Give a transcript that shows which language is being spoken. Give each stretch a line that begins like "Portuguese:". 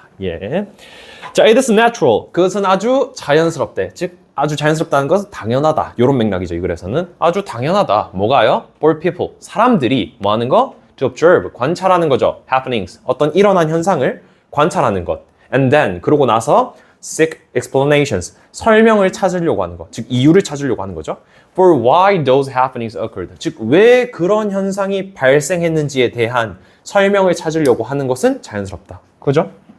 Korean: 예. 자,
English: it is natural.
Korean: 그것은 아주 자연스럽대. 즉 아주 자연스럽다는 것은 당연하다. 이런 맥락이죠. 이 글에서는 아주 당연하다. 뭐가요?
English: For people.
Korean: 사람들이 뭐 하는 거?
English: To observe.
Korean: 관찰하는 거죠.
English: Happenings.
Korean: 어떤 일어난 현상을 관찰하는 것.
English: And then
Korean: 그러고 나서
English: seek explanations.
Korean: 설명을 찾으려고 하는 것. 즉 이유를 찾으려고 하는 거죠.
English: For why those happenings occurred.
Korean: 즉 왜 그런 현상이 발생했는지에 대한 설명을 찾으려고 하는 것은 자연스럽다. 그죠?